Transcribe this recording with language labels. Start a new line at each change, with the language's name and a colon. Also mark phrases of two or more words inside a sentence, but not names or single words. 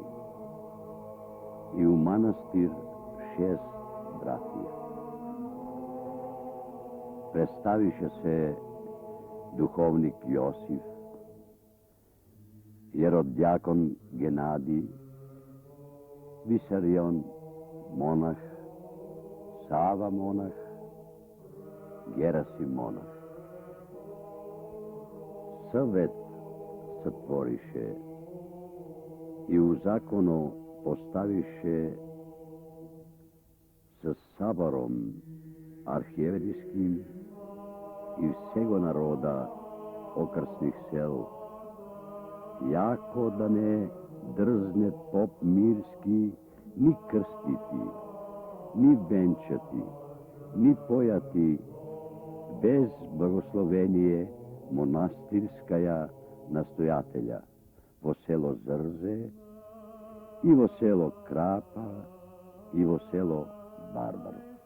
Church Slavic: И у манастир 6 братија. Представише се духовник Јосиф, јеродјакон Генади, Висарион монах, Сава монах, Герасим монах. Совет сотворише и у законо поставише со сабором архиерейским и всего народа окрсних сел, јако да не дрзне поп мирски ни крстити, ни венчати, ни појати без благословение монастирская настојателја во село Зрзе и во село Крапа и во село Барбаро.